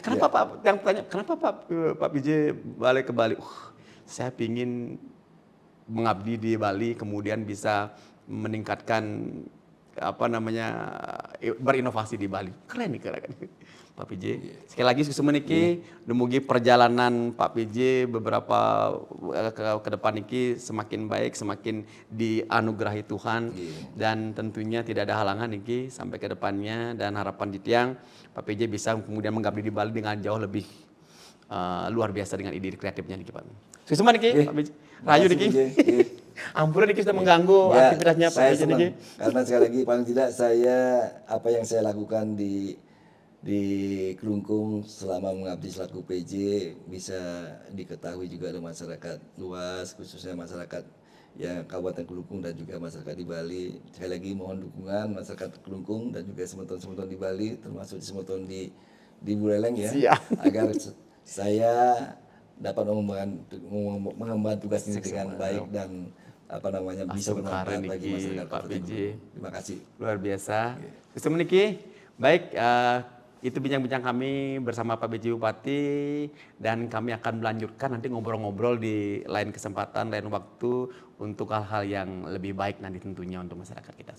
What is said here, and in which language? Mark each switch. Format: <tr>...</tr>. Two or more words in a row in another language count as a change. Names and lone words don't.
<id>Kenapa iya. Pak yang tanya, kenapa Pak PJ balik ke Bali? Saya pingin mengabdi di Bali, kemudian bisa meningkatkan berinovasi di Bali. Keren nih keren. Pak PJ. Sekali lagi sukses</id> <ban>meniki, dumugi</ban> <id>perjalanan Pak PJ beberapa ke depan niki semakin baik, semakin dianugerahi Tuhan, dan tentunya tidak ada halangan niki sampai ke depannya, dan harapan di tiang Pak PJ bisa kemudian mengabdi di Bali dengan jauh lebih luar biasa dengan ide kreatifnya niki Pak. Sukses meniki Pak PJ. Rayu niki.</id> <ban>Ampun niki</ban> <id>sudah mengganggu aktivitasnya Pak saya PJ senang. niki. Karena sekali lagi paling tidak apa yang saya lakukan di Kelungkung selama mengabdi selaku PJ bisa diketahui juga oleh masyarakat luas, khususnya masyarakat yang Kabupaten Kelungkung dan juga masyarakat di Bali. Sekali lagi mohon dukungan masyarakat Kelungkung dan juga semeton-semeton di Bali, termasuk semeton di Buleleng ya. Siap. Agar saya dapat mengemban tugas ini dengan baik dan bisa bermanfaat bagi masyarakat Pak Kabupaten PJ. Kelungkung. Terima kasih. Luar biasa. Sukses meniki. Baik, itu bincang-bincang kami bersama Pak PJ Bupati, dan kami akan melanjutkan nanti ngobrol-ngobrol di lain kesempatan, lain waktu untuk hal-hal yang lebih baik nanti tentunya untuk masyarakat kita.</id>